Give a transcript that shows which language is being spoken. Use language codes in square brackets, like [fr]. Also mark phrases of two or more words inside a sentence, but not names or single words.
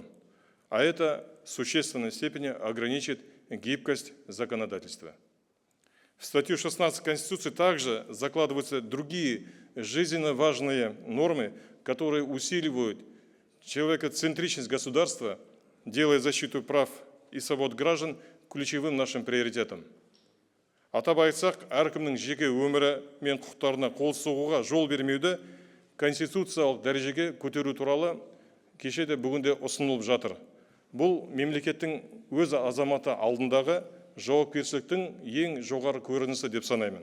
[ru] А это в существенной степени ограничит гибкость законодательства. В статью 16 Конституции также закладываются другие жизненно важные нормы, которые усиливают человекоцентричность государства, делая защиту прав и свобод граждан ключевым нашим приоритетом. [kk] Атап айтсақ, әркімнің жеке өмірі мен құқықтарына қол соғуға жол бермеуді конституциялық дәрежеге көтеру туралы кешеде бүгінде ұсынылып жатыр. Бұл мемлекеттің өз азаматы алдындағы жауапкершіліктің ең жоғары көрінісі деп санаймын.